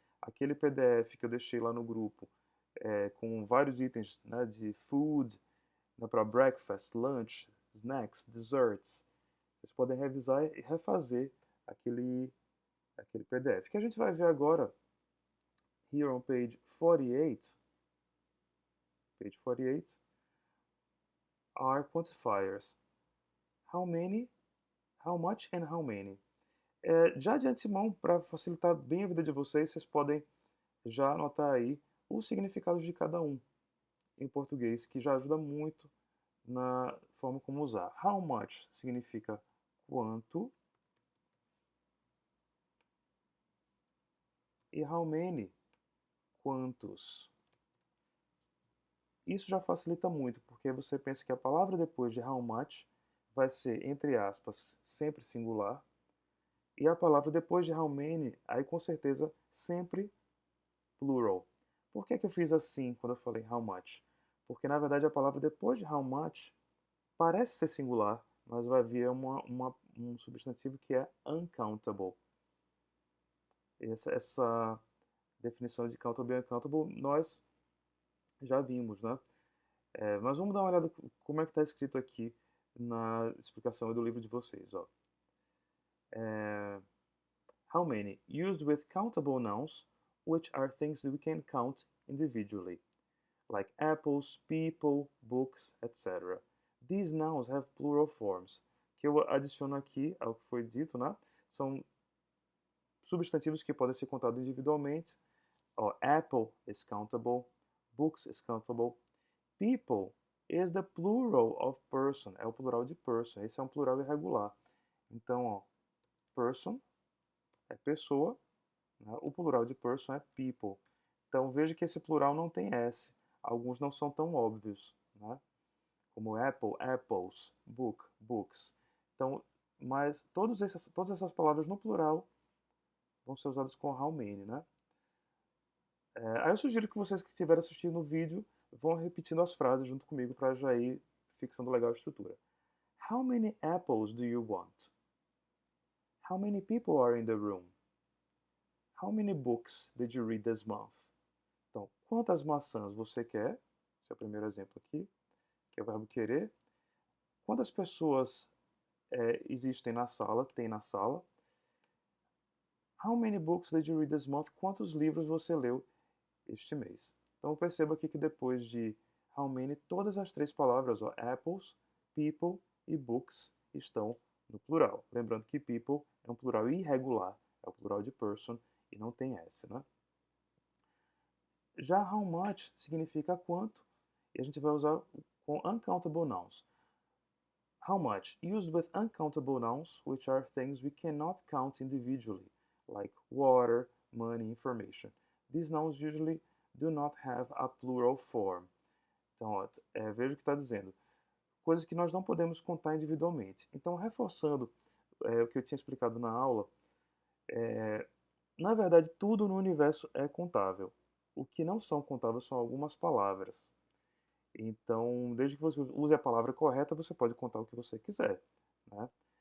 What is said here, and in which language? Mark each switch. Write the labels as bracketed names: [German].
[Portuguese] Aquele PDF que eu deixei lá no grupo, com vários itens, né, de food, né, para breakfast, lunch, snacks, desserts, vocês podem revisar e refazer aquele PDF. O que a gente vai ver agora, [English] here on page 48, are quantifiers. How many, how much and how many. [Portuguese] Já de antemão, para facilitar bem a vida de vocês, vocês podem já anotar aí os significados de cada um em português, que já ajuda muito na forma como usar. How much significa quanto e how many, quantos. Isso já facilita muito, porque você pensa que a palavra depois de how much vai ser, entre aspas, sempre singular, e a palavra depois de how many, aí com certeza sempre plural. Por que eu fiz assim quando eu falei how much? Porque na verdade a palavra depois de how much parece ser singular, mas vai vir um substantivo que é uncountable. Essa definição de countable e uncountable nós já vimos, né? Mas vamos dar uma olhada como é que está escrito aqui na explicação do livro de vocês. Ó. [English] How many? Used with countable nouns, which are things that we can count individually, like apples, people, books, etc. These nouns have plural forms. [Portuguese] Que eu adiciono aqui ao que foi dito, né? São substantivos que podem ser contados individualmente. [English] Ó, apple is countable, books is countable, people is the plural of person, [Portuguese] é o plural de person, esse é um plural irregular. Então, ó, person é pessoa, né? O plural de person é people. Então, veja que esse plural não tem S. Alguns não são tão óbvios, né? Como apple, apples, book, books. Então, mas todas essas palavras no plural vão ser usadas com how many, né? Aí eu sugiro que vocês que estiverem assistindo o vídeo vão repetindo as frases junto comigo para já ir fixando legal a estrutura. [English] How many apples do you want? How many people are in the room? How many books did you read this month? [Portuguese] Então, quantas maçãs você quer? Esse é o primeiro exemplo aqui, que é o verbo querer. Quantas pessoas existem na sala, tem na sala? [English] How many books did you read this month? [Portuguese] Quantos livros você leu este mês? Então perceba aqui que depois de how many, todas as três palavras, ó, apples, people e books, estão no plural. Lembrando que people é um plural irregular, é o plural de person e não tem S, né? Já how much significa quanto, e a gente vai usar com uncountable nouns. [English] How much, used with uncountable nouns, which are things we cannot count individually, like water, money, information. These nouns usually do not have a plural form. [Portuguese] Então, ó, veja o que está dizendo. Coisas que nós não podemos contar individualmente. Então, reforçando o que eu tinha explicado na aula, na verdade, tudo no universo é contável. O que não são contáveis são algumas palavras. Então, desde que você use a palavra correta, você pode contar o que você quiser, né?